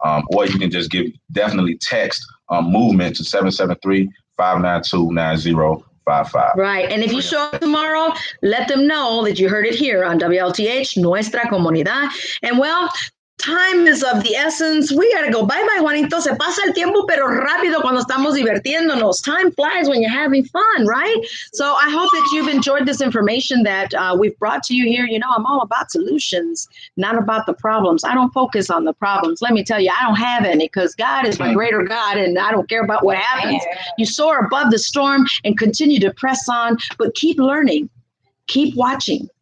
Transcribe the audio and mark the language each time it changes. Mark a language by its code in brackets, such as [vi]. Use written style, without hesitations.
[en] Or you can just definitely text movement to 773-592-9055. Right. And if you show up tomorrow, let them know that you heard it here on WLTH, Nuestra Comunidad. And time is of the essence. We got to go. Bye-bye, Juanito. [es] Se pasa el tiempo, pero rápido cuando estamos divirtiéndonos. [en] Time flies when you're having fun, right? So I hope that you've enjoyed this information that we've brought to you here. I'm all about solutions, not about the problems. I don't focus on the problems. Let me tell you, I don't have any, because God is my greater God, and I don't care about what happens. You soar above the storm and continue to press on, but keep learning, keep watching.